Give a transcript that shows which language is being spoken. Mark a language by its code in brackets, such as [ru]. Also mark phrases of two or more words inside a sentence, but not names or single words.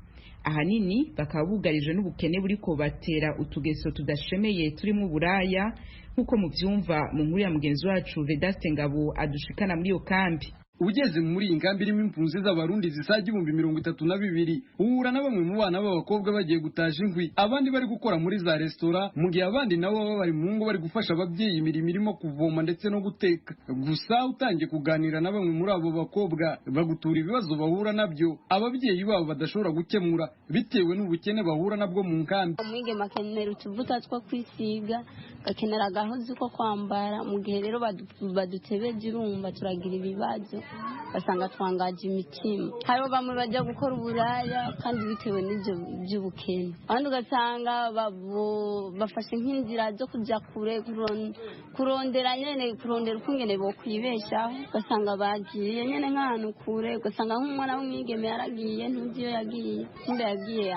[rn] Ahanini bakaba bugarije n'ubukene buriko batera utugeso tudashemeye turimo buraya nkuko muvyumva mu nkuru ya mugenzi wacu Vedaste Ngabo adushikana muri yo kambi. [rw] Ugeze muri ingambi irimo impunzi z'Abarundi zisaga 32,000 uhura na bamwe mu bana b'abakobwa bagiye gutaja inkwi, abandi bari gukora muri za restaurant, mu gihe abandi nabo baba bari mu ngo bari gufasha ababyeyi imirimo irimo kuvoma ndetse no guteka. Gusa utangiye kuganira na bamwe muri abo bakobwa bagutura ibibazo bahura nabyo ababyeyi babo badashobora gukemura bitewe n'ubukene bahura nabwo mu nkambi. [rn] Umwige makenera utuvuta two kwisiga, gakenera agahuzu ko kwambara, mu gihe rero badutebeje urumva turagira ibibazo basanga twangaje imitima. Hariho bamwe bajya gukora uburaya kandi bitewe n'ibyo by'ubukene, abandi ugasanga bafashe nk'inzira zo kujya kure kurondera ukungene bo kwibeshaho, ugasanga bagiye nyene nk'ahantu kure, ugasanga nk'umwana w'umwigeme yaragiye ntuzi iyo yagiye simba yagiye.